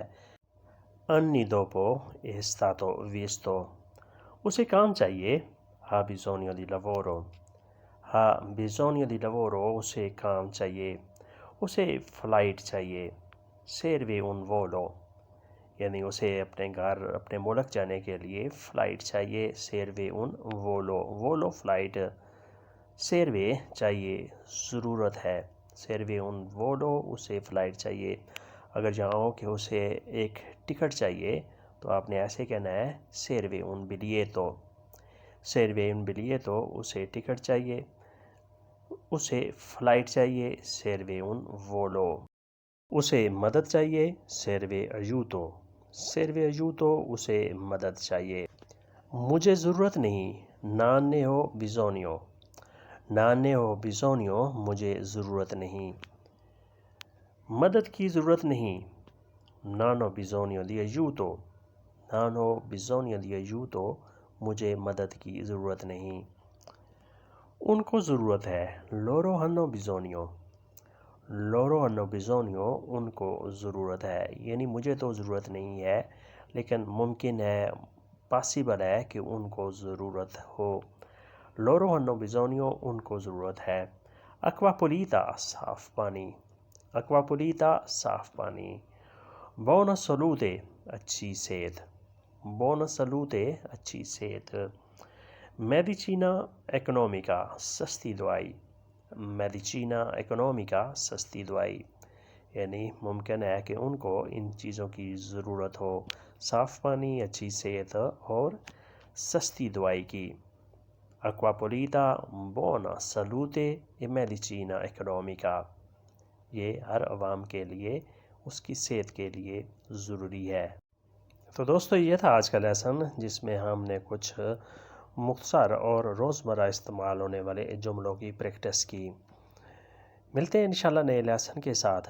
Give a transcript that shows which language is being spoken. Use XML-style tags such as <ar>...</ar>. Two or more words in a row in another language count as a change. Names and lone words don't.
<it>Anni dopo è stato visto.</it> <ur>اسے کام چاہیے.</ur> <it>Ha bisogno di lavoro. Ha bisogno di lavoro.</it> <ur>اسے کام چاہیے. اسے فلائٹ چاہیے.</ur> <it>Serve un volo.</it> <ur>یعنی اسے اپنے گھر، اپنے ملک جانے کے لیے فلائٹ چاہیے.</ur> <it>Serve un volo. Volo فلائٹ. Serve</it> <ur>چاہیے، ضرورت ہے.</ur> <it>Serve un volo.</it> <ur>اسے فلائٹ چاہیے. اگر یہاں ہو کہ اسے ایک ٹکٹ چاہیے تو آپ نے ایسے کہنا ہے</ur> <it>Serve un biglietto. Serve un biglietto.</it> <ur>اسے ٹکٹ چاہیے، اسے فلائٹ چاہیے.</ur> <it>Serve un volo.</it> <ur>اسے مدد چاہیے.</ur> <it>Serve aiuto. Serve aiuto.</it> <ur>اسے مدد چاہیے. مجھے ضرورت نہیں.</ur> <it>Non ne ho bisogno. Non ne ho bisogno.</it> <ur>مجھے ضرورت نہیں. مدد کی ضرورت نہیں.</ur> <it>Non ho bisogno di aiuto. Non ho bisogno di aiuto.</it> <ur>مجھے مدد کی ضرورت نہیں. ان کو ضرورت ہے.</ur> <it>Loro hanno bisogno. Loro hanno bisogno.</it> <ur>ان کو ضرورت ہے. یعنی مجھے تو ضرورت نہیں ہے، لیکن ممکن ہے، پاسبل ہے کہ ان کو ضرورت ہو.</ur> <it>Loro hanno bisogno.</it> <ur>ان کو ضرورت ہے.</ur> <it>Acqua pulita.</it> <ur>صاف پانی.</ur> <it>Acqua pulita.</it> <ur>صاف پانی.</ur> <it>Buona salute.</it> <ur>اچھی صحت.</ur> <it>Buona salute.</it> <ur>اچھی صحت.</ur> <it>Medicina economica.</it> <ur>سستی دوائی.</ur> <it>Medicina economica.</it> <ur>سستی دوائی. یعنی ممکن ہے کہ ان کو ان چیزوں کی ضرورت ہو، صاف پانی، اچھی صحت اور سستی دوائی کی.</ur> <it>Acqua pulita, buona salute e medicina economica.</it> <ur>یہ ہر عوام کے لیے، اس کی صحت کے لیے ضروری ہے. تو دوستو یہ تھا آج کا لیسن، جس میں ہم نے کچھ مختصر اور روزمرہ استعمال ہونے والے جملوں کی پریکٹس کی. ملتے ہیں انشاءاللہ نئے لیسن کے ساتھ.</ur>